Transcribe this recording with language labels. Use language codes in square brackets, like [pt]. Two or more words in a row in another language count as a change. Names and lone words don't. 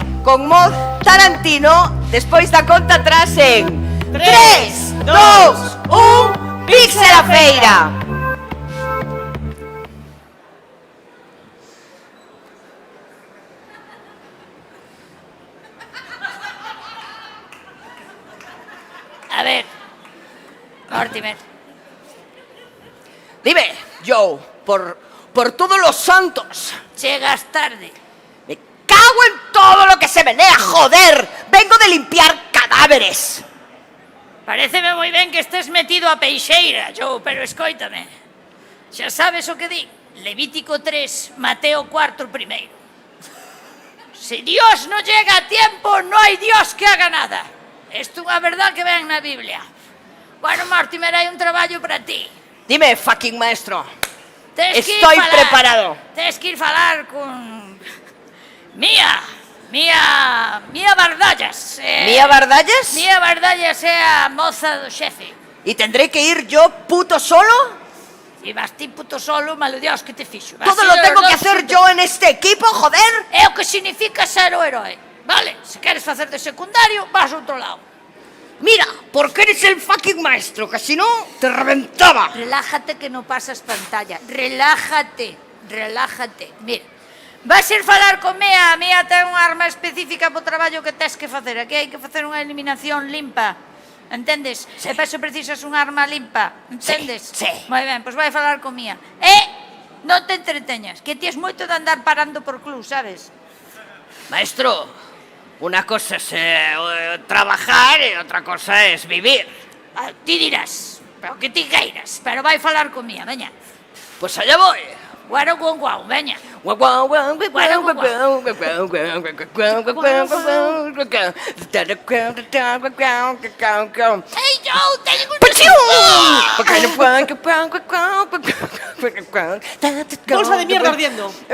[gl] con mod Tarantino despois da conta atrás en 3, 2, 1, Pixel a feira. A ver, Mortimer, [es] Dime, Joe, por todos los santos, [gl] chegas tarde. [es] me cago en todo lo que se menea, joder. Vengo de limpiar cadáveres. [gl] Paréceme moi ben que estés metido a peixeira, Joe, pero escoítame. Xa sabes o que di? Levítico 3, Mateo 4 primeiro. [es] Si Dios no llega a tiempo, no hay Dios que haga nada. [gl] Esto é unha verdad que ven na Biblia. Bueno, Mortimer, hai un traballo para ti. [es] Dime, fucking maestro. [gl] Tes que ir [es] Estoy [gl] falar- [es] preparado. [gl] Tes que ir falar con... Mía Bardallas. ¿Mía Bardallas? Mía Bardallas é a moza do xefe. [es] ¿Y tendré que ir yo puto solo? [gl] E vas ti puto solo, malo Dios que te fixo. Vas [es] Todo [gl] ir [es] lo [gl] os [es] tengo [gl] dos [es] que hacer [gl] xuntos. [es] yo en este equipo, joder. [gl] É o que significa ser o herói. Vale, se queres facer de secundario, vas a outro lado. [es] Mira, porque eres el fucking maestro, que si no, te reventaba. Relájate que no pasas pantalla. Relájate, relájate. [gl] Mira, vas ir falar con Mea. Mea ten unha arma específica para o traballo que tes que facer. Aquí hai que facer unha eliminación limpa. Entendes? E para eso precisas unha arma limpa. Entendes? Sí. Moi ben, pois vai falar con Mea. Non te entreteñas, que ti es moito de andar parando por club, sabes? [es] Maestro, una cosa es trabajar y otra cosa es vivir. [gl] Ah, ti dirás, pero que ti queiras. Pero vai falar con Mea, veña. [es] Pues allá voy. [gl] Guaro con guau, veña. Hey, Joe, teño un... [es] Bolsa de mierda ardiendo.